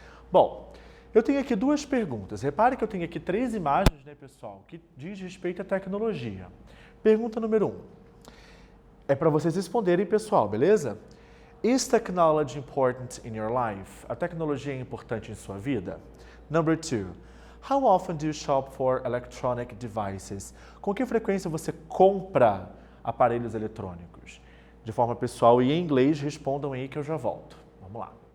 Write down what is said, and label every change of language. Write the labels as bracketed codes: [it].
[pt] Bom, eu tenho aqui duas perguntas. Repare que eu tenho aqui 3 imagens, né, pessoal, que diz respeito à tecnologia. Pergunta número 1. É para vocês responderem, pessoal, beleza? [en] Is technology important in your life? [pt] A tecnologia é importante em sua vida? [en] Number 2. How often do you shop for electronic devices? [pt] Com que frequência você compra aparelhos eletrônicos? De forma pessoal e em inglês, respondam aí que eu já volto. Vamos lá.